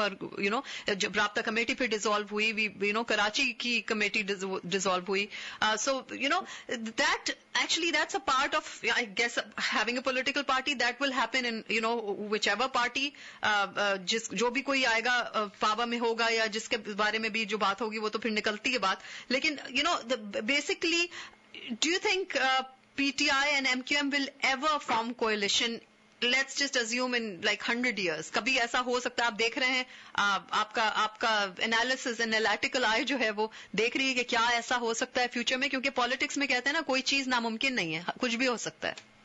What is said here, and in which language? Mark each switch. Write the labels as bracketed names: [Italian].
[Urdu] اور جب رابطہ کمیٹی پھر ڈیزالو ہوئی, کراچی کی کمیٹی ڈیزالو ہوئی, [English] So that actually that's a part of, I guess, having a political party. That will happen in whichever party, [Urdu] جو بھی کوئی آئے گا فاوا میں ہوگا یا جس کے بارے میں بھی جو بات ہوگی وہ تو پھر نکلتی ہے بات. [English] لیکن basically do you think PTI and MQM will ever form coalition? Let's just assume in like 100 years. [Urdu] کبھی ایسا ہو سکتا ہے, آپ دیکھ رہے ہیں, آپ کا انالیسز, انالیٹیکل آئی جو ہے وہ دیکھ رہی ہے کہ کیا ایسا ہو سکتا ہے فیوچر میں, کیونکہ پالیٹکس میں کہتے ہیں نا کوئی چیز ناممکن نہیں ہے, کچھ بھی ہو سکتا ہے.